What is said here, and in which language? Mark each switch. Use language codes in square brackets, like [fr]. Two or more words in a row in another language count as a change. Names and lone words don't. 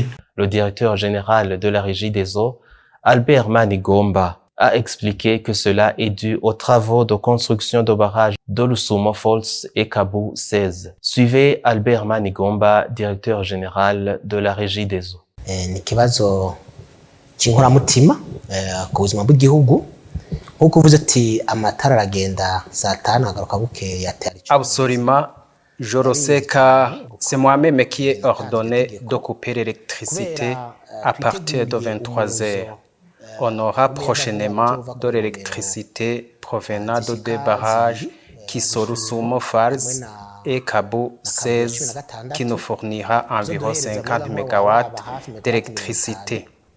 [fr] Le directeur général de la Régie des eaux, Albert Manigomba, a expliqué que cela est dû aux travaux de construction de barrages de Lusumo Falls et Kabu 16. Suivez Albert Manigomba, directeur général de la Régie des eaux. [rw] Ni kibazo cy'inkoramutima ku buzima bw'igihugu nkuko uvuze ati amatara aragenda saa 5 agaruka bukeye atari. [fr] Absolument, je le sais car c'est moi-même qui ai ordonné de couper l'électricité à partir de 23 heures. On aura prochainement de l'électricité provenant de deux barrages qui sont Rusumo Falls et Kabu 16 qui nous fournira environ 50 MW d'électricité.